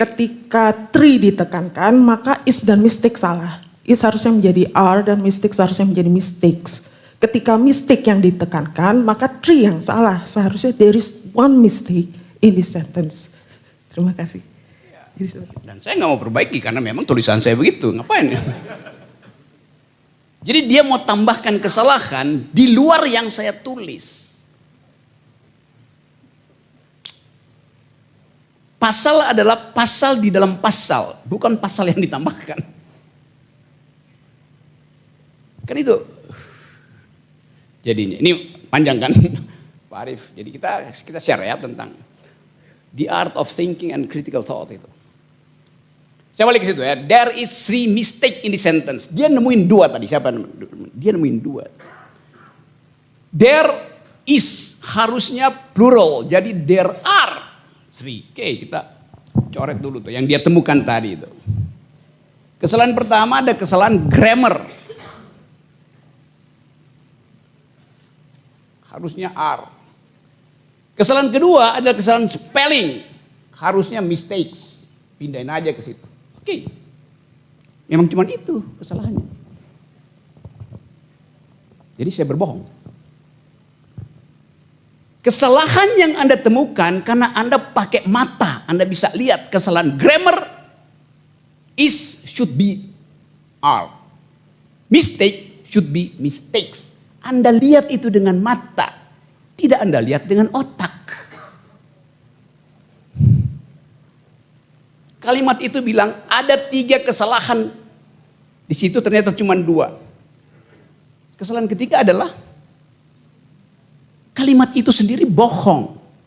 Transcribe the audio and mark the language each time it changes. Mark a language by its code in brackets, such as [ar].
[id] Ketika tree ditekankan, maka is dan mistake salah. Is harusnya menjadi are dan mistake seharusnya menjadi mistakes. Ketika mistake yang ditekankan, maka tree yang salah. Seharusnya [en] there is one mistake in this sentence. [id] Terima kasih. Dan saya nggak mau perbaiki karena memang tulisan saya begitu. Ngapain ya? Jadi dia mau tambahkan kesalahan di luar yang saya tulis. Pasal adalah pasal di dalam pasal, bukan pasal yang ditambahkan. Kan itu. Jadinya ini panjang kan, Pak Arief. Jadi kita share ya tentang [en] the art of thinking and critical thought [id] itu. Saya balik ke situ ya. [en] There is 3 mistake in the sentence. [id] Dia nemuin 2 tadi. Siapa? Dia nemuin 2. There is harusnya plural. Jadi [en] there are 3. [id] Oke, kita coret dulu tuh yang dia temukan tadi itu. Kesalahan pertama ada kesalahan grammar. Harusnya are. Kesalahan kedua adalah kesalahan spelling. Harusnya mistakes. Pindahin aja ke situ. Oke. Memang cuma itu kesalahannya. Jadi saya berbohong. Kesalahan yang Anda temukan karena Anda pakai mata. Anda bisa lihat kesalahan grammar [en] is should be are. Mistake should be mistakes. [id] Anda lihat itu dengan mata. Tidak Anda lihat dengan otak. Kalimat itu bilang ada 3 kesalahan. Di situ ternyata cuma 2. Kesalahan ketiga adalah kalimat itu sendiri bohong.